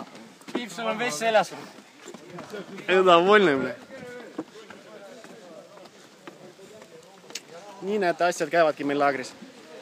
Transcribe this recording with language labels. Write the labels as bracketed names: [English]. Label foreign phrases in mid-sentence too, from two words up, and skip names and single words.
[Estonian] Piip, sul on vest seljas. [Russian] Это довольный, бля. [Estonian] Nii need asjad käivadki meil laagris.